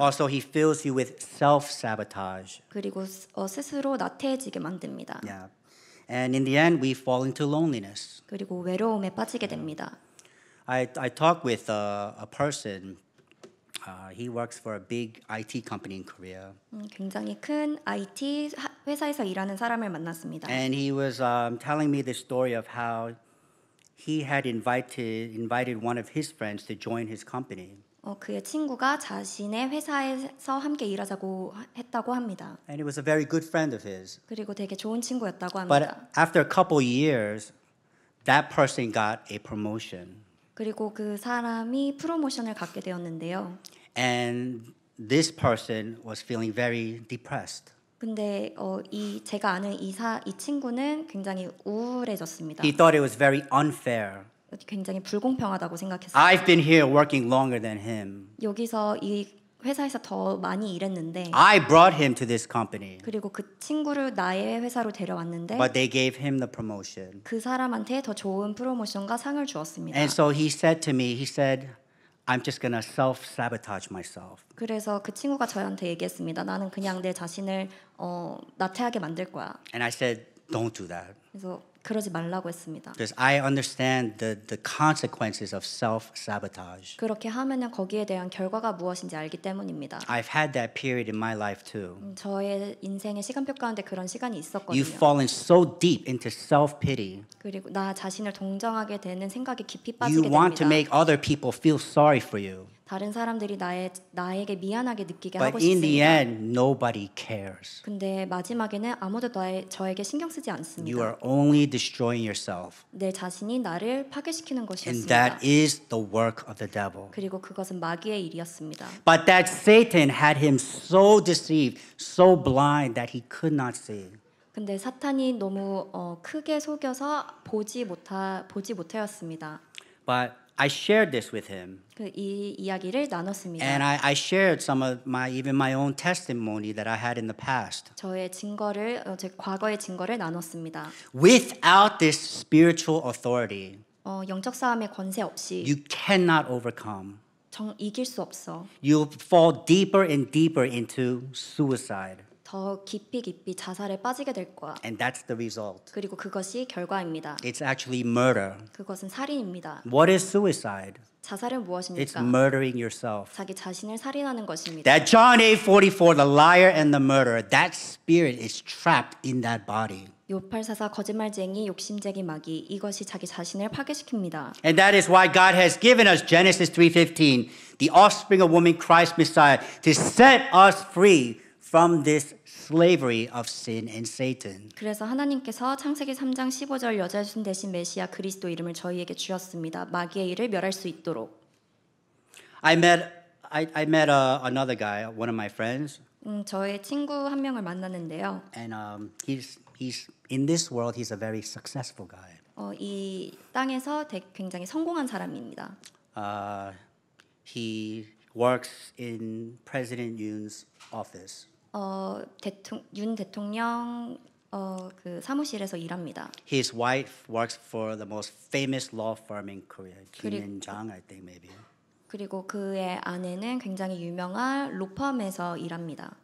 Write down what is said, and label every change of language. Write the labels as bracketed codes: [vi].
[en] Also, he fills you with self-sabotage. [ko] 그리고 스스로 나태해지게 만듭니다. [en] Yeah. And in the end, we fall into loneliness. [ko] 그리고 외로움에 빠지게 됩니다. [en] I talked with a person. He works for a big IT company in Korea. [ko] 굉장히 큰 IT 회사에서 일하는 사람을 만났습니다. [en] And he was telling me the story of how he had invited one of his friends to join his company. [ko] 그의 친구가 자신의 회사에서 함께 일하자고 했다고 합니다. [en] And it was a very good friend of his. [ko] 그리고 되게 좋은 친구였다고 [en] But [ko] 합니다. [en] after a couple years, that person got a promotion. [ko] 그리고 그 사람이 프로모션을 갖게 되었는데요. [en] And this person was feeling very depressed. [ko] 근데 제가 아는 이 친구는 굉장히 우울해졌습니다. [en] He thought it was very unfair. [ko] 굉장히 불공평하다고 생각했어요. [en] I've been here working longer than him. [ko] 여기서 이 회사에서 더 많이 일했는데 [en] I brought him to this company, [ko] 그리고 그 친구를 나의 회사로 데려왔는데 [en] but they gave him the promotion. [ko] 그 사람한테 더 좋은 프로모션과 상을 주었습니다. [en] And so he said to me, he said, I'm just going to self-sabotage myself. [ko] 그래서 그 친구가 저한테 얘기했습니다. 나는 그냥 내 자신을 나태하게 만들 거야. [en] And I said, don't do that. [ko] 그래서 그러지 말라고 했습니다. [en] Because I understand the consequences of self-sabotage. [ko] 그렇게 하면은 거기에 대한 결과가 무엇인지 알기 때문입니다. [en] I've had that period in my life too. [ko] 저의 인생의 시간표 가운데 그런 시간이 있었거든요. [en] You've fallen so deep into self-pity. [ko] 그리고 나 자신을 동정하게 되는 생각이 깊이 [en] You [ko] 빠지게 [en] want to [ko] 됩니다. [en] make other people feel sorry for you. [ko] 다른 사람들이 나에게 미안하게 느끼게 [en] But [ko] 하고 [en] in the [ko] 싶습니다. [en] end, nobody cares. [ko] 근데 마지막에는 아무도 저에게 신경 쓰지 않습니다. [en] You are only destroying yourself. [ko] 내 자신이 나를 파괴시키는 [en] And [ko] 것이었습니다. [en] that is the work of the devil. [ko] 그리고 그것은 마귀의 일이었습니다. [en] But that Satan had him so deceived, so blind that he could not see. [ko] 근데 사탄이 너무 크게 속여서 보지 못하였습니다. [en] But I shared this with him. [ko] 이 이야기를 나눴습니다. [en] And I shared some of even my own testimony that I had in the past. [ko] 저의 증거를 제 과거의 증거를 나눴습니다. [en] Without this spiritual authority, [ko] 영적 싸움의 권세 없이 [en] you cannot overcome. [ko] 이길 수 없어. [en] You'll fall deeper and deeper into suicide. [ko] 더 깊이 자살에 빠지게 될 거야. [en] And that's the result. [ko] 그리고 그것이 결과입니다. [en] It's actually murder. [ko] 그것은 살인입니다. [en] What is suicide? [ko] 자살은 [en] It's [ko] 무엇입니까? [en] murdering yourself. [ko] 자기 자신을 살인하는 것입니다. [en] That John 8:44, the liar and the murderer, that spirit is trapped in that body. [ko] 요팔사사 거짓말쟁이 욕심쟁이 마귀 이것이 자기 자신을 파괴시킵니다. [en] And that is why God has given us Genesis 3:15, the offspring of woman, Christ Messiah, to set us free from this slavery of sin and Satan. [ko] 그래서 하나님께서 창세기 3장 15절 여자신 대신 메시아 그리스도 이름을 저희에게 주었습니다. 마귀의 일을 멸할 수 있도록. [en] I met another guy, one of my friends, [ko] 저의 친구 한 명을 만났는데요. [en] and he's in this world he's a very successful guy. [ko] 이 땅에서 굉장히 성공한 사람입니다. [en] He works in President Yoon's office. [ko] 윤 대통령 그 사무실에서 일합니다. [en] His wife works for the most famous law firm in Korea, Kim In-jang, I think maybe. [ko] 그리고 그의 아내는 굉장히 유명한 로펌에서 일합니다.